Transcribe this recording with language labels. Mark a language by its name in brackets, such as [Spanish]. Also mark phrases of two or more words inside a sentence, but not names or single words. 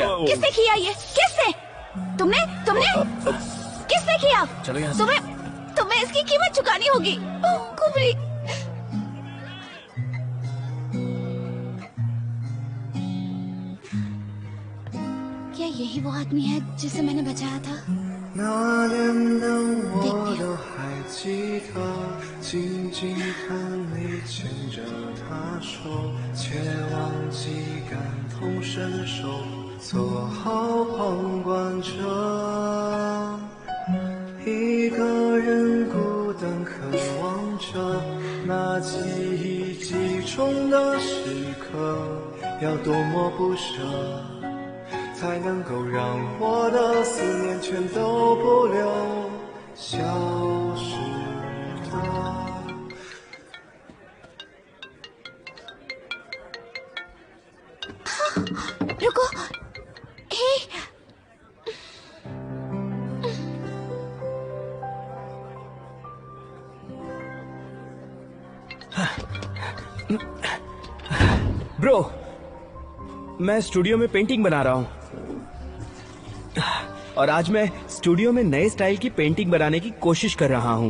[Hindi] किसने किया ये? किसने? तुमने? किसने किया? चलो यहाँ से। तुम्हें इसकी कीमत चुकानी होगी। कुबी। क्या यही वो आदमी है जिसे मैंने बचाया था? [Chinese] 那年的我都还记得，静静看你牵着她手，却忘记感同身受，做好旁观者。一个人孤单渴望着那记忆集中的时刻，要多么不舍，才能够让我的思念全都不留，消失的。 [Hindi] रुको, हे, ब्रो, मैं स्टूडियो में पेंटिंग बना रहा हूँ और आज मैं स्टूडियो में नए स्टाइल की पेंटिंग बनाने की कोशिश कर रहा हूँ।